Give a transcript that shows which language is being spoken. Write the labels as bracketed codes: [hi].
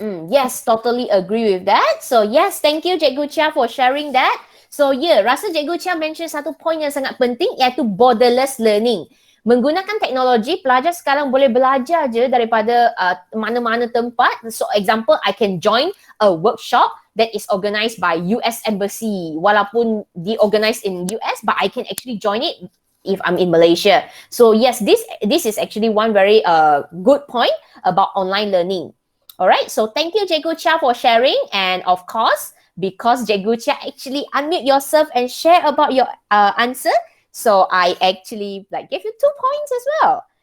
[en] Yes, totally agree with that. So yes, thank you Cikgu Chia for sharing that. [ms] So rasa Cikgu Chia mention satu point yang sangat penting, iaitu borderless learning. Menggunakan teknologi, pelajar sekarang boleh belajar je daripada mana-mana tempat. [en] So example, I can join a workshop that is organised by US Embassy. [ms] Walaupun diorganised [en] in US, but I can actually join it if I'm in Malaysia. So yes, this is actually one very good point about online learning. Alright, so thank you Cikgu Chia for sharing, and of course, because Cikgu Chia actually unmute yourself and share about your answer, so I actually gave you 2 points as well.